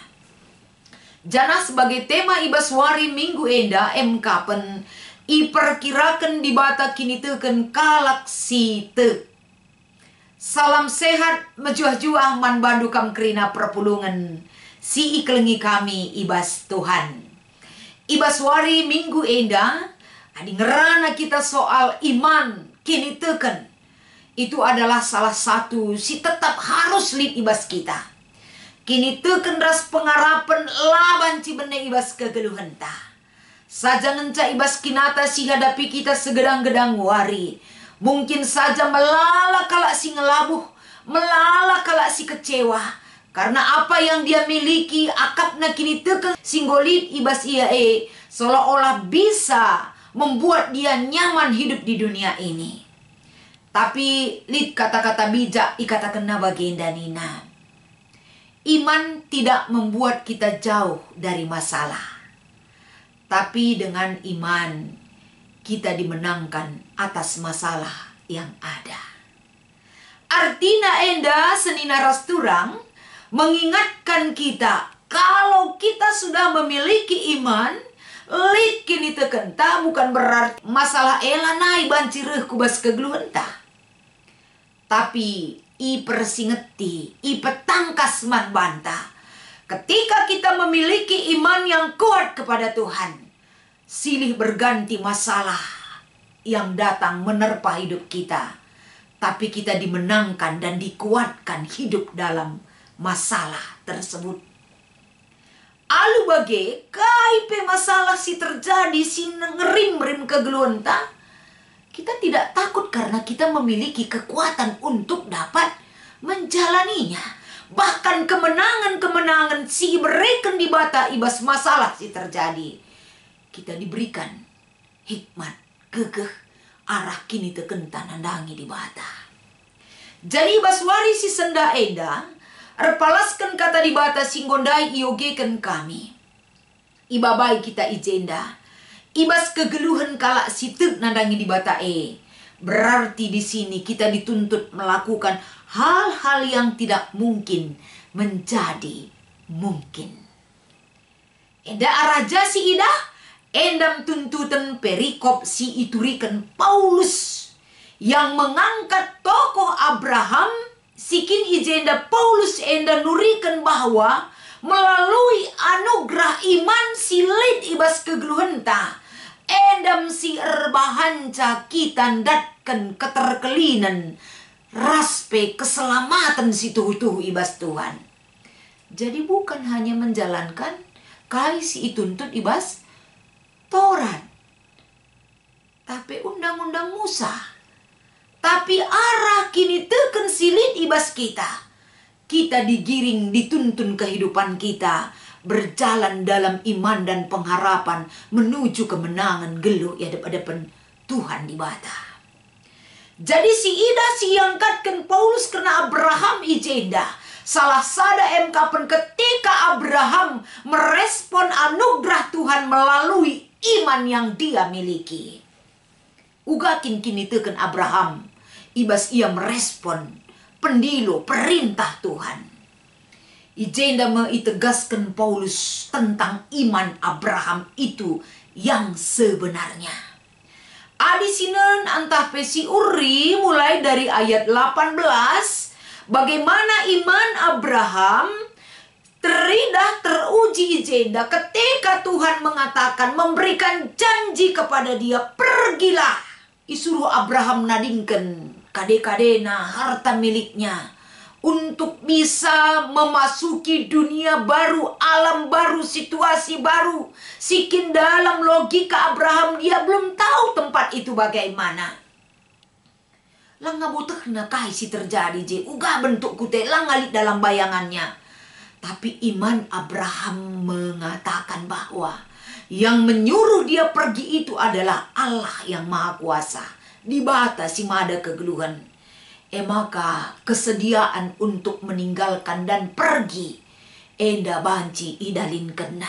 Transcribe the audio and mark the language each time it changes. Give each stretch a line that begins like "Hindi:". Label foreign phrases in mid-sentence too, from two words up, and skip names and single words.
Batak Karo: Janah sebagai tema ibas wari minggu enda kapen iperkirakan di bata kini teken kalak si te. Salam sehat mejuah-juah man bandu kam kerina perpulungan si iklengi kami ibas Tuhan. Ibas wari minggu enda adi ngerana kita soal iman kini teken.
Indonesian: Itu adalah salah satu
Batak Karo: si
Indonesian: tetap harus
Batak Karo: lid ibas kita. Kini teken ras pengarapan laban cibene ibas kegeluhan ta. Saja ngenca ibas kinata si hadapi kita segedang-gedang wari. Mungkin saja melala kalak si ngelabuh.
Indonesian: Melala kalak si kecewa. Karena apa yang dia miliki
Batak Karo: akapna kini teken singgolit ibas ia
Indonesian: seolah-olah bisa membuat dia nyaman hidup di dunia ini.
Batak Karo: Tapi lid kata-kata bijak ikatakan baginda Nina.
Indonesian: Iman tidak membuat kita jauh dari masalah. Tapi dengan iman kita dimenangkan atas masalah yang ada.
Batak Karo: Artina enda senina rasturang
Indonesian: mengingatkan kita kalau kita sudah memiliki iman,
Batak Karo: lid kini tekenta
Indonesian: bukan berarti masalah
Batak Karo: elanai bancireh kubas kegeluhan ta. Tapi ipersingeti, ipetangkas man banta.
Indonesian: Ketika kita memiliki iman yang kuat kepada Tuhan, silih berganti masalah yang datang menerpa hidup kita. Tapi kita dimenangkan dan dikuatkan hidup dalam masalah tersebut.
Batak Karo: Alu bage, kaipe masalah si terjadi si ngerim-rim kegeluhan ta.
Indonesian: Kita tidak takut karena kita memiliki kekuatan untuk dapat menjalaninya. Bahkan kemenangan-kemenangan
Batak Karo: si berikan di bata ibas masalah si terjadi.
Indonesian: Kita diberikan hikmat, kekeh,
Batak Karo: arah kini tekenta nandangi di bata. Jadi baswari si senda enda, repalaskan kata di bata singgondai iogeken kami. Ibabai kita ijenda, ibas kegeluhan kalak sitek nandangi di bata
Indonesian: Berarti di sini kita dituntut melakukan hal-hal yang tidak mungkin menjadi mungkin.
Batak Karo: Enda araja si ida, endam tuntutan perikop si iturikan Paulus
Indonesian: yang mengangkat tokoh Abraham,
Batak Karo: sikin ijenda Paulus enda nurikan
Indonesian: bahwa melalui anugerah iman
Batak Karo: silit ibas kegeluhenta, endam si erbahanca kita datkan keterkelinan, raspe keselamatan si tuhu-tuhu ibas Tuhan.
Indonesian: Jadi bukan hanya menjalankan
Batak Karo: kai si ituntut ibas
Indonesian: Taurat, tapi undang-undang Musa.
Batak Karo: Tapi arah kini teken silit ibas kita.
Indonesian: Kita digiring dituntun kehidupan kita berjalan dalam iman dan pengharapan menuju kemenangan gelu ya depan Tuhan di bata.
Batak Karo: Jadi si ida si angkatkan Paulus kena Abraham ijenda.
Indonesian: Salah sada kapan ketika Abraham merespon anugerah Tuhan melalui iman yang dia miliki.
Batak Karo: Ugakin kini teken Abraham, ibas ia merespon pendilo perintah Tuhan.
Indonesian: Ijenda meitegaskan Paulus tentang iman Abraham itu yang sebenarnya.
Batak Karo: Adisinan antah pesi uri mulai dari ayat 18.
Indonesian: Bagaimana iman Abraham teruji ijenda ketika Tuhan mengatakan memberikan janji kepada dia, pergilah.
Batak Karo: Isuruh Abraham nadingkan kade-kadena
Indonesian: harta miliknya untuk bisa memasuki dunia baru, alam baru, situasi baru. Sikin dalam logika Abraham dia belum tahu tempat itu bagaimana.
Batak Karo: Langga butuhna si terjadi je, uga bentuk kute langgalit dalam bayangannya.
Indonesian: Tapi iman Abraham mengatakan bahwa yang menyuruh dia pergi itu adalah Allah yang Maha Kuasa.
Batak Karo: Di bata si mada kegeluhan.
Indonesian: Maka kesediaan untuk meninggalkan dan pergi
Batak Karo: enda banci idalin kena.